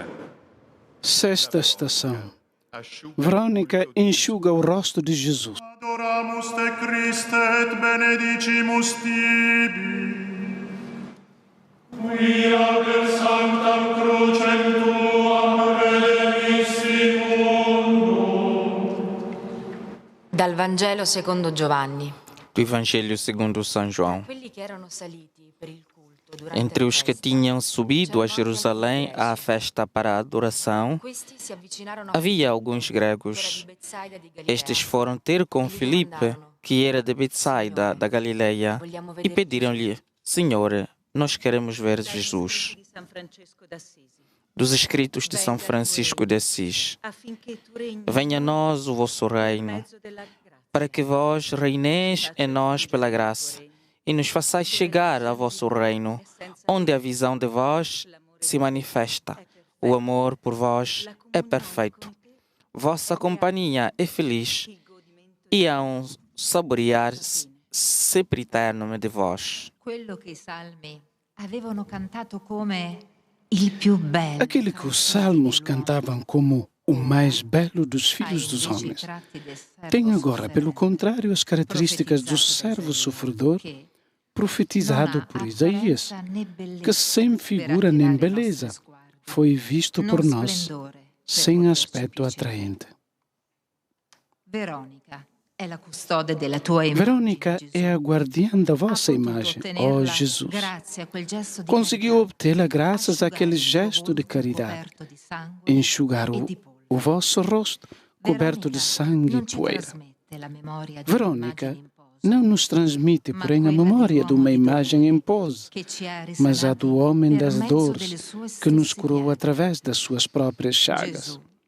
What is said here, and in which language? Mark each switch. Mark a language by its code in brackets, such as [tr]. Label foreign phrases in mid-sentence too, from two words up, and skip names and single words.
[pt] Sexta estação. Verônica enxuga o rosto de Jesus. [la] Adoramus te Christe et benedicimus tibi. Quia per sanctam crucem tuam redemissi mundo. [it] Dal Vangelo secondo Giovanni. [pt] Do Evangelho segundo São João. [it] Quelli che erano saliti per il culto durante [pt] Entre [it] la [pt] os que [it] festa, [pt] tinham subido a Jerusalém à festa para a adoração, [it] questi si avvicinarono [pt] havia alguns gregos. Estes foram ter com Filipe, que era de Betsaida, da Galileia, e pediram-lhe: Senhor, nós queremos ver Jesus. [it] Di San Francesco d'Assisi, [pt] Dos escritos de São Francisco de Assis. [it] affinché tu regni [pt] Venha a nós o vosso [it] in [pt] reino, [it] mezzo della grazia, [pt] para que vós reineis em nós pela graça e nos façais chegar ao vosso reino, onde a visão de vós se manifesta. O amor por vós é perfeito. Vossa companhia é feliz e há um saborear sempre eterno de vós. [it] Quello che i salmi avevano cantato come il più bello. [pt] Aquele que os salmos cantavam como o mais belo dos filhos dos homens, tem agora, pelo contrário, as características do servo sofredor profetizado por Isaías, que sem figura nem beleza foi visto por nós, sem aspecto atraente. [it] Verônica è la custode della tua immagine. [pt] Verônica é a guardiã da vossa imagem, ó Jesus. Conseguiu obtê-la graças àquele gesto de caridade, enxugar o vosso rosto coberto de sangue e poeira. Verônica não nos transmite, porém, a memória de uma imagem em pose, mas a do homem das dores que nos curou através das suas próprias chagas.